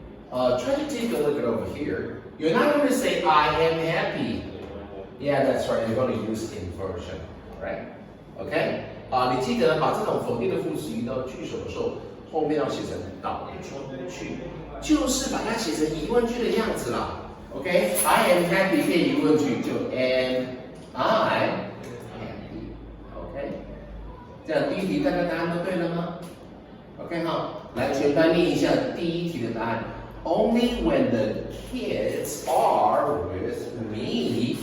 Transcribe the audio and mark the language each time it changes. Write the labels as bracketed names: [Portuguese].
[English] Try to take a look at over here. You're not going to say I am happy. Yeah, that's right. You're going to use inversion, right? Okay? [Chinese] 你记得把这种否定的副词移到句首的时候，后面要写成倒装句，就是把它写成疑问句的样子啦。 [English] OK? I am happy [Chinese] 变疑问句就 [English] am I happy? OK? [Chinese] 这样第一题大家答案都对了吗 ？OK 哈，来全班念一下第一题的答案。 [English] Only when the kids are with me.